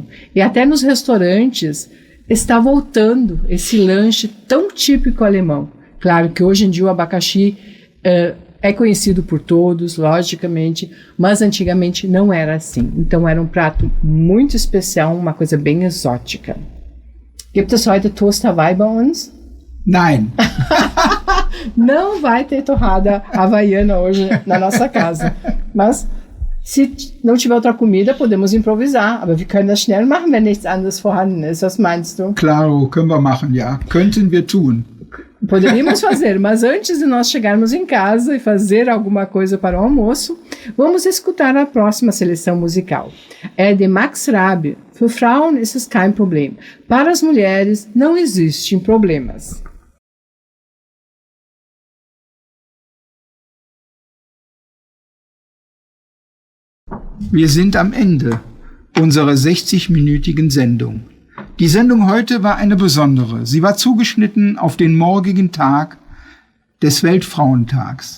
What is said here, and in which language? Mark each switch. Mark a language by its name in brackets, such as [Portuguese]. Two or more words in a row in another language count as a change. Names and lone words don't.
[Portuguese] E até nos restaurantes está voltando esse lanche tão típico alemão. Claro que hoje em dia o abacaxi é conhecido por todos, logicamente, mas antigamente não era assim. Então era um prato muito especial, uma coisa bem exótica. [German] Gibt es heute Toast Hawaii bei uns? Nein. [Portuguese] Não vai ter torrada havaiana hoje na nossa casa. Mas se não tiver outra comida, podemos improvisar. [German] Aber wir können das schnell machen, wenn nichts anderes vorhanden ist. Was meinst du? Claro, können wir machen, ja. Könnten wir tun. [Portuguese] Poderíamos fazer, mas antes de nós chegarmos em casa e fazer alguma coisa para o almoço, vamos escutar a próxima seleção musical. É de Max Rabe. [German] Für Frauen ist es kein Problem. [Portuguese] Para as mulheres não existem problemas. [German] Wir sind am Ende unserer 60-minütigen Sendung. Die Sendung heute war eine besondere. Sie war zugeschnitten auf den morgigen Tag des Weltfrauentags.